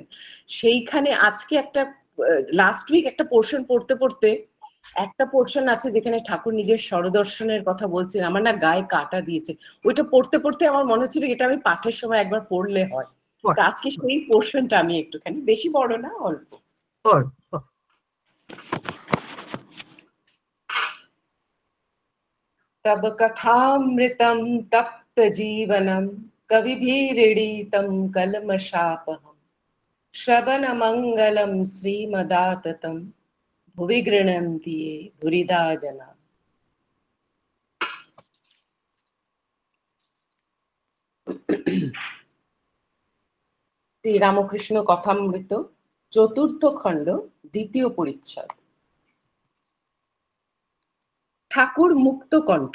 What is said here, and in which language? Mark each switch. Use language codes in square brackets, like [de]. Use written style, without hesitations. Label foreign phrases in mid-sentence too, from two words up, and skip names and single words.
[bn] সেইখানে আজকে একটা [en] last week [bn] একটা পোর্শন পড়তে পড়তে একটা পোর্শন আছে যেখানে ঠাকুর নিজের স্বরদর্শনের কথা বলছেন, আমার না গায়ে কাটা দিয়েছে। ওইটা পড়তে পড়তে আমার মনে হচ্ছিল এটা আমি পাঠের সময় একবার পড়লে হয়। তো আজকে সেই পোর্শনটা আমি একটুখানি, বেশি বড় না, অল্প। [sa] तब कथामृतं तप्त जीवनं कविभिरीडितं कल्मषापहं श्रवणमङ्गलं श्रीमदाततं भुवि गृह्णन्ति ये भुरिदा जना। [bn] শ্রী রামকৃষ্ণ কথামৃত, চতুর্থ খণ্ড, দ্বিতীয় পরিচ্ছদ। ঠাকুর মুক্ত কণ্ঠ।